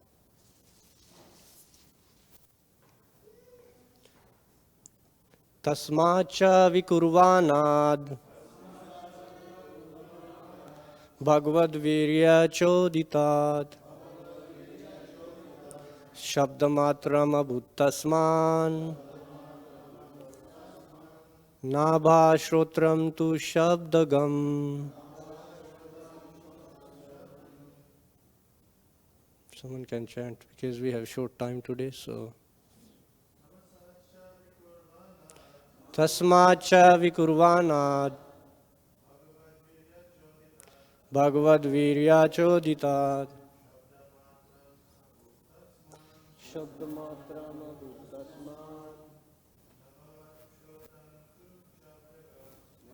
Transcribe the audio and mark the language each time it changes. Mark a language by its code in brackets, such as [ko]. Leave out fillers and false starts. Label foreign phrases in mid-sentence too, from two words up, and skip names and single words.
[sa] Tasmāt vikurvāṇād bhagavad-vīrya-coditāt śabda-mātram abhūt tasmān nabhaḥ śrotram tu śabdagam. [en] Someone can chant because we have short time today, so. [sa] Tasmāt vikurvāṇād bhagavad-vīrya-coditāt śabda-mātram abhūt tasmān